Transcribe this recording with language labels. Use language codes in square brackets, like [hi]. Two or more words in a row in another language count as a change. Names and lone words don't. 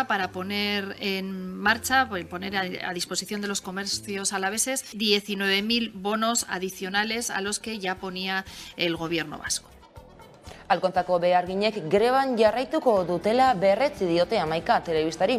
[es] para poner en marcha, poner a disposición de los comercios alaveses 19.000 bonos adicionales a los que ya ponía el Gobierno vasco. [eu] Alkontako beharginek greban jarraituko dutela berretzi diote Hamaika telebistari.